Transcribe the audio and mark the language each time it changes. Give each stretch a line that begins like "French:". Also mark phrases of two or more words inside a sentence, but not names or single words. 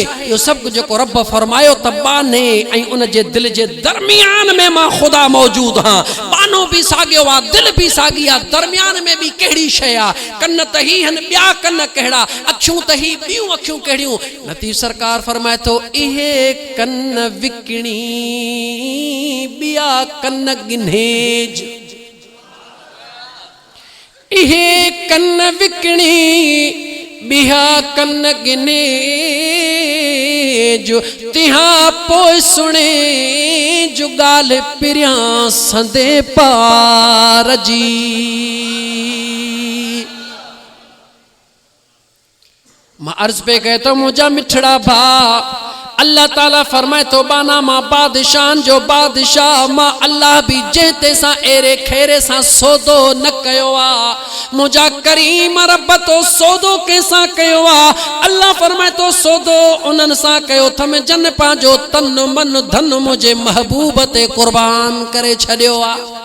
Sindhi: इहो सभु कुझु जेको रब फरमायो त बाने ऐं उन जे दिलि जे दरमियान में मां ख़ुदा मौजूदु आहियां। बानो बि साॻियो आहे, दिलि बि साॻी आहे, दरमियान में बि कहिड़ी शइ आहे? कन त ही आहिनि, ॿिया कन कहिड़ा? अखियूं त ही ॿियूं अखियूं कहिड़ियूं? लतीफ़ सरकार फरमाए थो इहे कन विकिणी बिया कन गिन्हेज, इहे कन विकिणी बिया कन गिन्हेज, तिहा पोइ सुणे जो ॻाल्हि पिरियां संदे पार जी। मां अर्ज़ पे कहे तो मुझा मिठड़ा भा, अल्लाह ताला फरमाए तो बाना मां बादशाहन जो बादशाह, मां अल्लाह भी जंहिं सां एरे खेरे सां सौदो न कयो आ। मुझा करीम रब तो सौदो कंहिंसां कयो आ? अल्लाह फरमाए तो सौदो उन्हनि सां कयो थम जन पंहिंजो तन मन धन मुझे महबूब ते कुर्बान करे छॾियो आ।